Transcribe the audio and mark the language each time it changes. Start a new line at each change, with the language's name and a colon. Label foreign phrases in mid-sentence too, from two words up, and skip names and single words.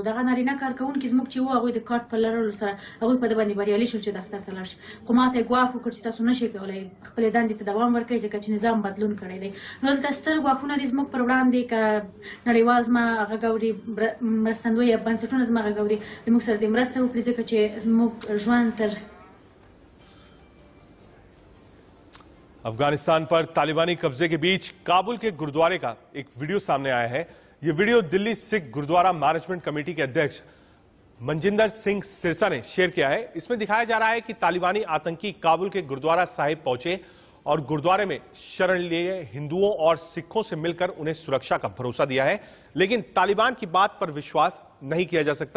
Pashto: هغه نارینه کارکوونکي زموږ چې وو، هغوی د کارت په لرلو سره هغوی په دې باندې بریالي شول چې دفتر ته لاړ شي. خو ما ته ګواښ وکړ چې تاسو نشئ کولی خپلې دندې ته دوام ورکړئ، ځکه چې نظام بدلون کړی دی. نو دلته ستر ګواښونه دي زموږ پر وړاندې، که نړیوال زما غږ اوري، مرستندوی یا بنسټونه زما غږ اوري، زموږ سره دې مرسته وکړي، ځکه چې زموږ ژوند تر
Hindi: अफगानिस्तान पर तालिबानी कब्जे के बीच काबुल के गुरुद्वारे का एक वीडियो सामने आया है। यह वीडियो दिल्ली सिख गुरुद्वारा मैनेजमेंट कमेटी के अध्यक्ष मनजिंदर सिंह सिरसा ने शेयर किया है। इसमें दिखाया जा रहा है कि तालिबानी आतंकी काबुल के गुरुद्वारा साहिब पहुंचे और गुरुद्वारे में शरण लिए हिंदुओं और सिखों से मिलकर उन्हें सुरक्षा का भरोसा दिया है, लेकिन तालिबान की बात पर विश्वास नहीं किया जा सकता।